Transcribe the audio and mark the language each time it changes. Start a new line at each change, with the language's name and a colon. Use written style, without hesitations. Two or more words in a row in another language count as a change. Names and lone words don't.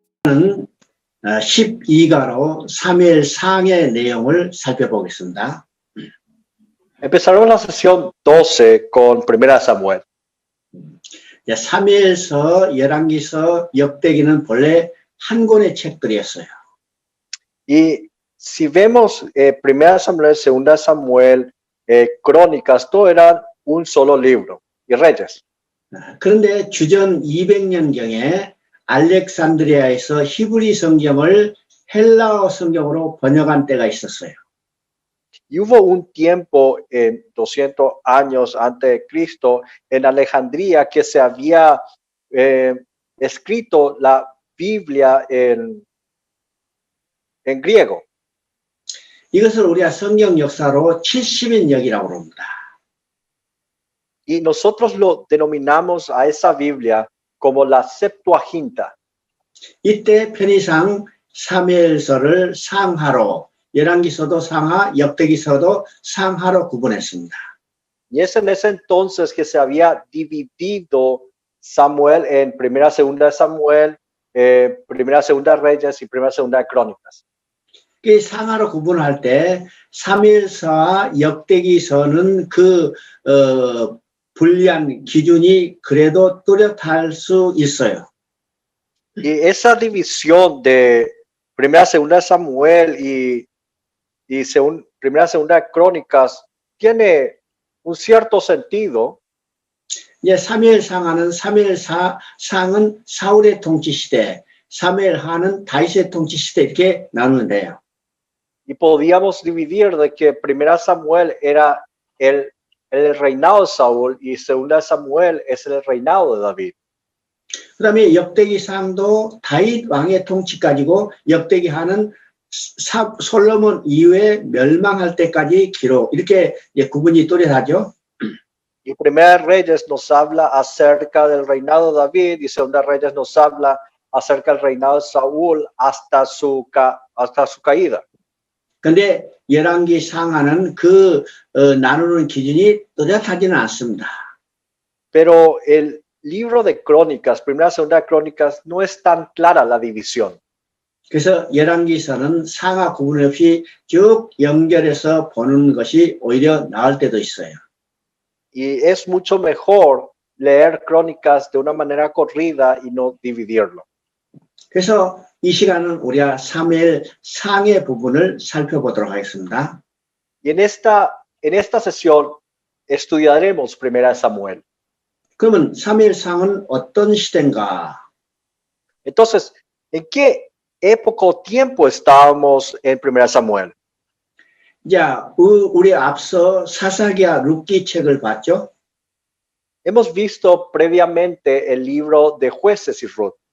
Korean: 이제는 12가로 사무엘상의 내용을 살펴보겠습니다.
Spanish: Empezaremos la sesión 12 con Primera Samuel.
Korean: 사무엘서, 열왕기서, 역대기는 본래 한 권의 책들이었어요.
Spanish: Y si vemos Primera Samuel, Segunda Samuel, Crónicas, todo eran un solo libro. Y Reyes.
Korean: 그런데 주전 200년경에 알렉산드리아에서 히브리 성경을 헬라어 성경으로 번역한 때가 있었어요.
Spanish: Y hubo un tiempo, 200 años antes de Cristo, en Alejandría, que se había escrito la Biblia en griego.
Korean: 이것을 우리가 성경 역사로 70인역이라고 합니다.
Spanish: Y nosotros lo denominamos a esa Biblia como la Septuaginta.
Korean: 이때 편의상 사무엘서를 상하로, 열왕기서도 상하, 역대기서도 상하로 구분했습니다.
Spanish: Y es en ese entonces que se había dividido Samuel en Primera, Segunda Samuel, Primera, Segunda Reyes y Primera, Segunda Crónicas.
Korean: 그 상하로 구분할 때 사무엘서와 역대기서는 불리한 기준이 그래도 뚜렷할 수 있어요.
Spanish: Y esa división de Primera, Segunda Samuel y Primera, Segunda Crónicas tiene un cierto sentido.
Korean: 이제 사무엘상하는 사무엘상은 사울의 통치 시대, 사무엘하는 다윗의 통치 시대 이렇게 나누는데요.
Spanish: Y podíamos dividir de que Primera Samuel era el reinado de Saúl y Segunda Samuel es el reinado de David.
Korean: 그다음에 역대기상도 다윗 왕의 통치까지고 역대기하는 솔로몬 이후에 멸망할 때까지 기록 이렇게 구분이 뚜렷하죠.
Spanish: Y Primera Reyes nos habla acerca del reinado de David y Segunda Reyes nos habla acerca del reinado de Saúl hasta su caída.
Korean: 근데 열왕기 상하는 나누는 기준이 뚜렷하지는 않습니다.
Spanish: Pero el libro de Crónicas, Primera, Segunda Crónicas, no es tan clara la división.
Korean: 그래서 열왕기서는 상하 구분 없이 쭉 연결해서 보는 것이 오히려 나을 때도 있어요.
Spanish: Y es mucho mejor leer Crónicas de una manera corrida y no dividirlo.
Korean: 그래서 이 시간은 우리가 사무엘 상의 부분을 살펴보도록 하겠습니다.
Spanish: Y en esta sesión estudiaremos Primera Samuel.
Korean: 그러면 사무엘 상은 어떤 시대인가?
Spanish: Entonces, ¿en qué época o tiempo estábamos en Primera Samuel?
Korean: 자, 우리 앞서 사사기야 룻기 책을 봤죠?
Spanish: Hemos visto previamente el libro de Jueces y Ruth.